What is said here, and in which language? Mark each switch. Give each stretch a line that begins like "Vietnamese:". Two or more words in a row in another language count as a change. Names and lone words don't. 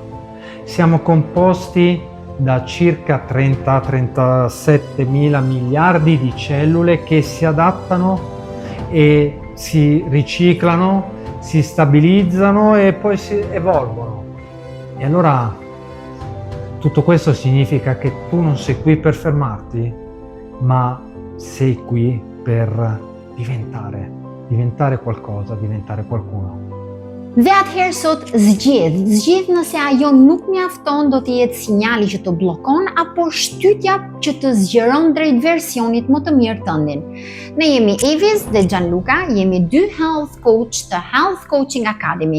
Italian: Siamo composti da circa 30-37 mila miliardi di cellule che si adattano e si riciclano, si stabilizzano e poi si evolvono. E allora tutto questo significa che tu non sei qui per fermarti, ma sei qui per diventare qualcosa, diventare qualcuno.
Albanian: Dhe atëherë sot zgjidh nëse ajo nuk mjafton, do të jetë sinjali që të bllokon apo shtytja që të zgjeron drejt versionit më të mirë tëndin. Ne jemi Evis dhe Gianluca, jemi dy
English: health coach
Albanian: të Health Coaching Academy.